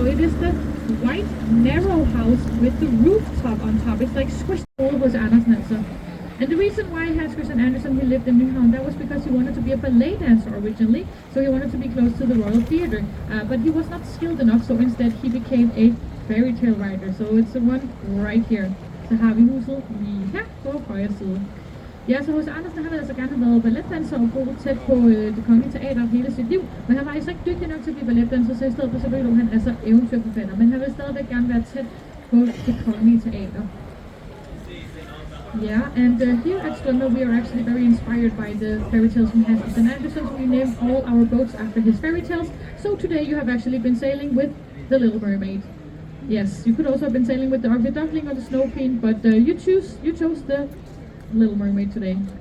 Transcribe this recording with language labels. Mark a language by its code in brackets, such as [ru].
[en] So it is the white narrow house with the rooftop on top. It's like squished over hos Andersen also. And the reason why Hans Christian Andersen, he lived in Nyhavn, that was because he wanted to be a ballet dancer originally, so he wanted to be close to the Royal Theatre, but he was not skilled enough, so instead he became a fairy tale writer. So it's the one right here. [da] Så har vi huset lige her på højre side. Ja, så hos Andersen har han altså gerne været balletdanser og boet tæt på det kongelige teater hele sit liv, men han var altså ikke dygtig nok til at blive balletdanser, så i stedet for så blev han altså eventyrforfatter, men han vil stadigvæk gerne være tæt på det kongelige teater. [en] Yeah, and here at Strømmen we are actually very inspired by the fairy tales from Hans Christian Andersen, so we named all our boats after his fairy tales. So today you have actually been sailing with the Little Mermaid. Yes, you could also have been sailing with the Ugly Duckling or the Snow Queen, but you chose the Little Mermaid today.